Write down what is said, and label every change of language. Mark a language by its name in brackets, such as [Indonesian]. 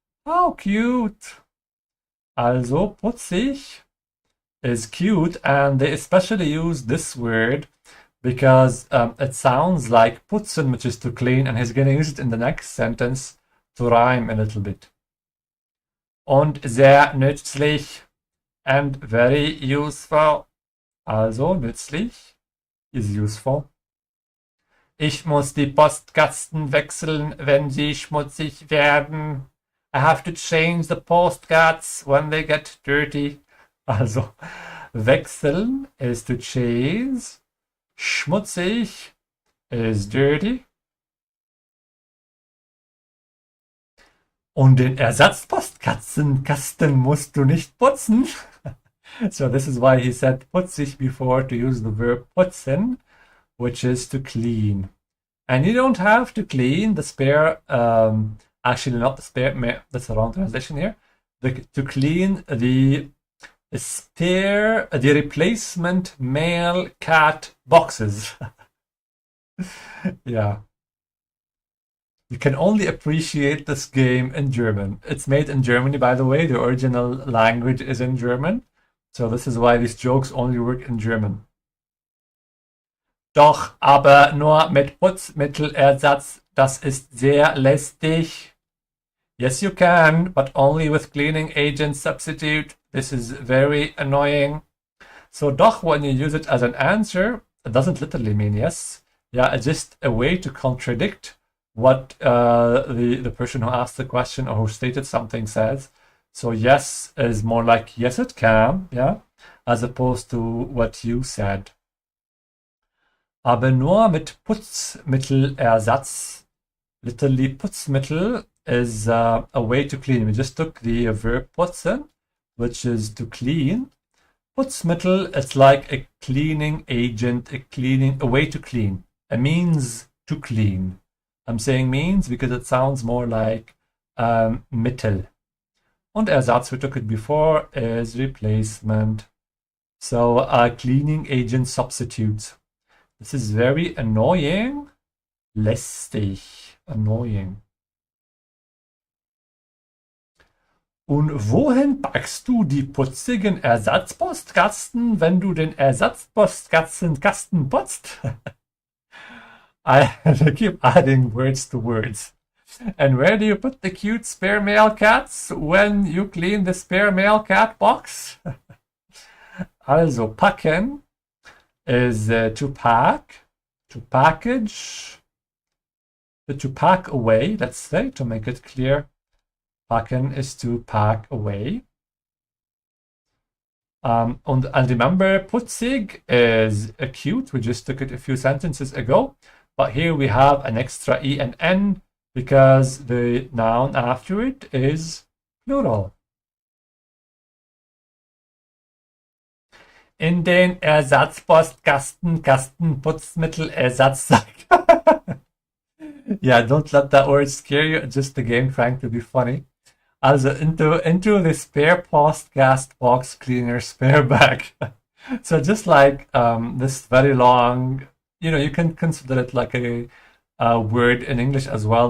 [English] How cute! Also putzig is cute, and they especially use this word because it sounds like putzen, which is to clean, and he's going to use it in the next sentence to rhyme a little bit. [German] Und sehr nützlich [English] and very useful. [German] Also nützlich [English] is useful. [German] Ich muss die Postkasten wechseln, wenn sie schmutzig werden. [English] I have to change the postcards when they get dirty. Also wechseln is to change. Schmutzig is dirty. [German] Und den Ersatzpostkatzenkasten musst du nicht putzen. [English] So this is why he said putzig before, to use the verb putzen, which is to clean. And you don't have to clean the spare, actually not the spare, that's the wrong translation here. To clean the spare, the replacement male cat boxes. Yeah. You can only appreciate this game in German. It's made in Germany, by the way. The original language is in German. So this is why these jokes only work in German. [German] Doch, aber nur mit Putzmittelersatz. Das ist sehr lästig. [English] Yes, you can, but only with cleaning agent substitute. This is very annoying. So doch, when you use it as an answer, it doesn't literally mean yes. Yeah, it's just a way to contradict what the person who asked the question or who stated something says. So yes is more like yes it can, yeah, as opposed to what you said. [German] Aber nur mit Putzmittelersatz. [English] Literally, Putzmittel is a way to clean. We just took the verb putzen, which is to clean. Putzmittel, it's like a cleaning agent, a way to clean, a means to clean. I'm saying means because it sounds more like Mittel. [German] Und Ersatz, [English] we took it before, is replacement. So a cleaning agent substitute. This is very annoying. Lästig. Annoying. [German] Und wohin packst du die putzigen Ersatzpostkasten, wenn du den Ersatzpostkasten putzt? [English] I keep adding words to words. And where do you put the cute spare male cats when you clean the spare male cat box? Also, packen is to pack, to package, to pack away, let's say, to make it clear. Packen is to pack away. And remember, putzig is cute. We just took it a few sentences ago. But here we have an extra E and N because the noun after it is plural. [German] In den Ersatzpostkasten, Putzmittelersatz. [English] Yeah, don't let that word scare you. It's just the game trying to be funny. Also into the spare postcast box cleaner spare bag. So just like this very long, you can consider it like a word in English as well.